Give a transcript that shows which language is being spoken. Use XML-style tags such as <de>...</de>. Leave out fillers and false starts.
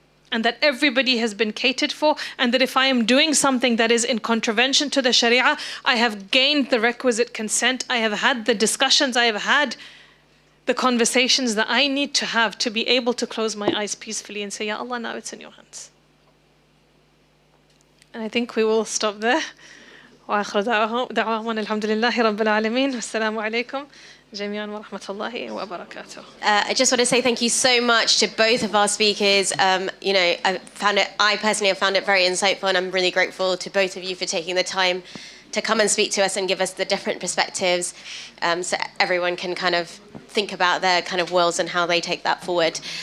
<en>And that everybody has been catered for, and that if I am doing something that is in contravention to the Sharia, I have gained the requisite consent, I have had the discussions, I have had the conversations that I need to have to be able to close my eyes peacefully and say, Ya Allah, now it's in your hands. And I think we will stop there.</en> <ar>وآخر دعوانا الحمد لله رب العالمين والسلام عليكم جميعا ورحمة الله وبركاته.</ar> <en>I just want to say thank you so much to both of our speakers. You know, I personally have found it very insightful, and I'm really grateful to both of you for taking the time to come and speak to us and give us the different perspectives, so everyone can kind of think about their kind of worlds and how they take that forward.</en>